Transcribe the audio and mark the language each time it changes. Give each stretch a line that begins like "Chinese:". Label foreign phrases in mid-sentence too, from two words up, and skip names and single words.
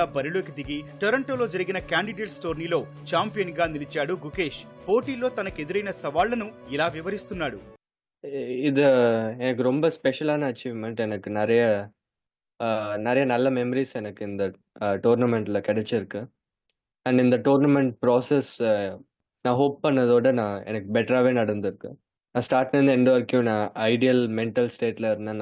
Telugu: బరిలోకి దిగి టొరంటోలో జరిగిన క్యాండిడేట్స్ టోర్నీలో ఛాంపియన్ గా నిలిచాడు గుకేష్. పోటీలో తనకెదురైన సవాళ్లను ఇలా వివరిస్తున్నాడు.
Tamil: இது எனக்கு ரொம்ப
English: special achievement.
Tamil: எனக்கு நிறைய நல்ல மெமரிஸ் எனக்கு இந்த டோர்னமெண்ட்ல கிடைச்சிருக்கு. அண்ட் இந்த
English: tournament process
Tamil: நான் ஹோப் பண்ணதோட எனக்கு பெட்டராகவே நடந்திருக்கு. நான் ஸ்டார்ட்லேருந்து எண்ட் வரைக்கும் நான்
English: ideal mental state
Tamil: இருந்தேன்.